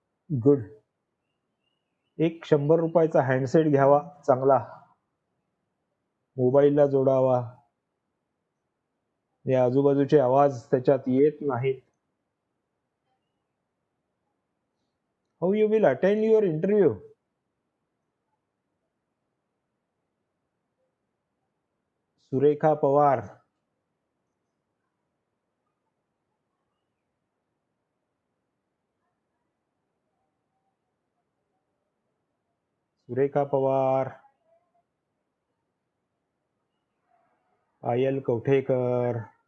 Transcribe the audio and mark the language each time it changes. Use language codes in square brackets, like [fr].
[mr] Good. एक 100 रुपयाचा handset घ्यावा चांगला, मोबाईलला जोडावा, या आजूबाजूचे आवाज त्याच्यात येत नाहीत. [en] How you will attend your interview? [mr] Surekha Pawar, Surekha Pawar, Payal Kavathekar,